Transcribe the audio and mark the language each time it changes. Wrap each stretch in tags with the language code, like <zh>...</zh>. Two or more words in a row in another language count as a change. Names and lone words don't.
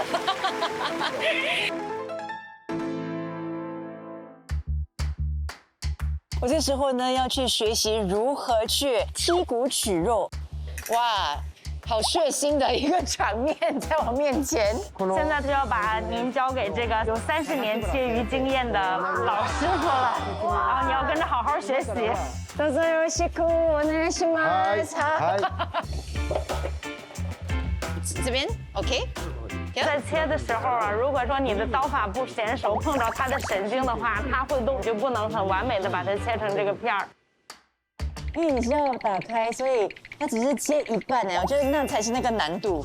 <zh>我这时候呢要去学习如何去剔骨取肉，哇，好血腥的一个场面在我面前。现在就要把您交给这个有30年切鱼经验的老师傅了，然后你要跟着好好学习。</zh> <ja>どうぞよろしくお願いします。</ja> <zh>这边 OK。在切的时候啊，如果说你的刀法不娴熟，碰着它的神经的话，它会动，就不能很完美的把它切成这个片儿。因为你是要打开，所以它只是切一半呢，我觉得那才是那个难度。</zh>